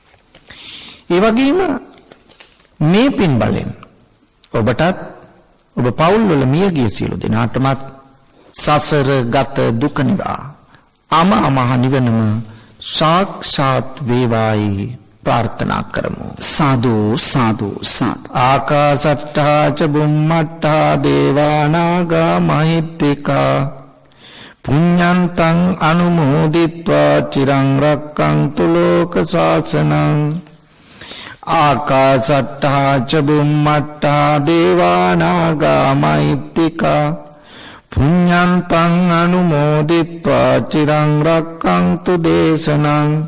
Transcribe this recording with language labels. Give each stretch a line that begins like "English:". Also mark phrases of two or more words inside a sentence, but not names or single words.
Sinhala: ඒ වගේම මේ පින් බලෙන් ඔබටත් ඔබ පවුල් වල මියගිය සියලු දෙනාටමත් සසර ගත දුක නිවා අමා නිවනම සාක්ෂාත් වේවායි ප්‍රාර්ථනා කරමු. සාදු සාදු සාදු.
Pali: ආකාශට්ටා ච බුම්මට්ටා දේවානාගා මහිත්‍තිකා පුඤ්ඤන්තං අනුමෝදිත්වා චිරං රක්ඛන්තු ලෝක ශාසනං. ආකාශට්ටා ච බුම්මට්ටා දේවානාගා මහිත්‍තිකා පුඤ්ඤන්තං අනුමෝදිත්වා චිරං රක්ඛන්තු දේශනං.